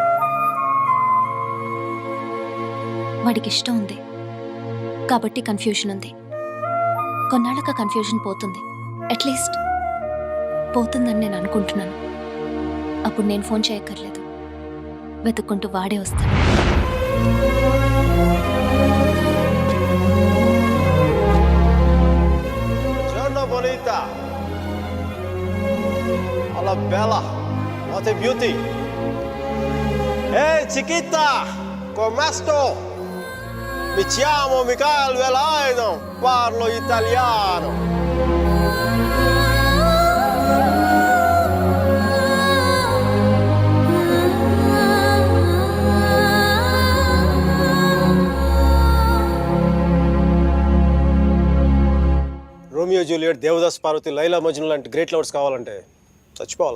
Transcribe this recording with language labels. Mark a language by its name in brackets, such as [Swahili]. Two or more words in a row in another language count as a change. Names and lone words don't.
[Telugu] వాడికి ఇష్టం ఉంది కాబట్టి కన్ఫ్యూషన్ ఉంది. కొన్నాళ్ళక కన్ఫ్యూషన్ పోతుంది. [English] at least [Telugu] పోతుందని నేను అనుకుంటున్నాను. అప్పుడు నేను ఫోన్ చేయక్కర్లేదు, వెతుక్కుంటూ వాడే వస్తాడు. [Italian] Giorno bonita. Alla bella. [English] What a beauty. [Spanish] Hey chiquita, [Italian] come sto? Mi chiamo Michael Velaino, parlo italiano. [Telugu] రోమియో జూలియట్, దేవదాస్ పార్వతి, లైలా మజ్ను లాంటి [English] great lovers [Telugu] కావాలంటే చచ్చిపోవాలా?